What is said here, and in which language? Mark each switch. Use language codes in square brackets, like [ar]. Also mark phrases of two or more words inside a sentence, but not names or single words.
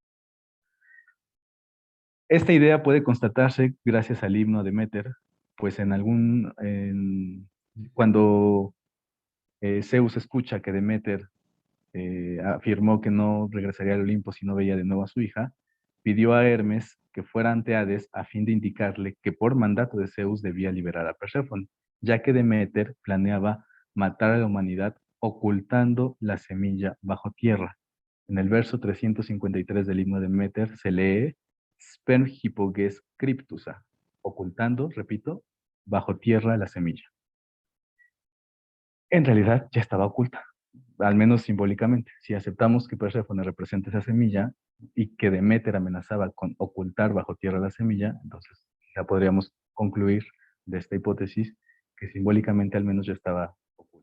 [es] Esta idea puede constatarse gracias al himno a Deméter, pues cuando Zeus escucha que Deméter afirmó que no regresaría al Olimpo si no veía de nuevo a su hija, pidió a Hermes que fuera ante Hades a fin de indicarle que por mandato de Zeus debía liberar a Perséfone, ya que Deméter planeaba matar a la humanidad ocultando la semilla bajo tierra. En el verso 353 del himno de Deméter se lee [el] σπέρμ' ὑπὸ γῆς κρύπτουσα, [es] ocultando, repito, bajo tierra la semilla. En realidad ya estaba oculta, al menos simbólicamente. Si aceptamos que Perséfone representa esa semilla y que Deméter amenazaba con ocultar bajo tierra la semilla, entonces ya podríamos concluir de esta hipótesis que simbólicamente al menos ya estaba oculta.